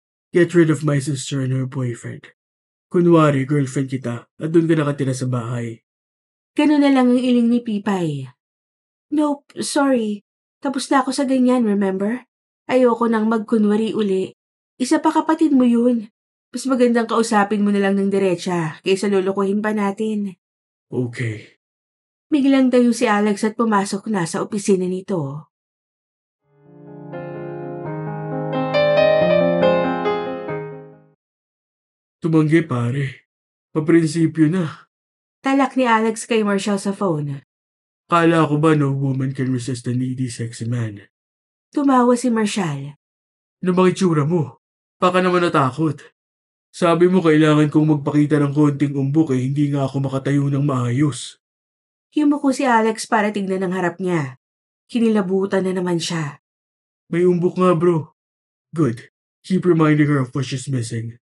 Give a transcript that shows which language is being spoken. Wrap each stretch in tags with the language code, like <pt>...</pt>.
<en>Get rid of my sister and her boyfriend.</en> <tl>Kunwari, girlfriend kita, at doon ka nakatira sa bahay. Ganun na lang ang iling ni Pipay.</tl> <en>Nope, sorry.</en> <tl>Tapos na ako sa ganyan,</tl> <en>remember?</en> <tl>Ayoko nang magkunwari uli. Isa pa kapatid mo yun. Mas magandang kausapin mo na lang ng diretsa kaysa lulukuhin pa natin. Okay. Biglang tayo si Alex at pumasok na sa opisina nito. Tumanggi pare. Paprinsipyo na. Talak ni Alex kay Marshall sa phone. Kala ko ba</tl> <en>no woman can resist a needy sexy man?</en> <tl>Tumawa si Marshall. Ano bang itsura mo? Baka naman natakot. Sabi mo kailangan kong magpakita ng konting umbok hindi nga ako makatayo ng maayos. Yumuko si Alex para tignan ang harap niya. Kinilabutan na naman siya. May umbok nga bro.</tl> <en>Good. Keep reminding her of what she's missing.</en>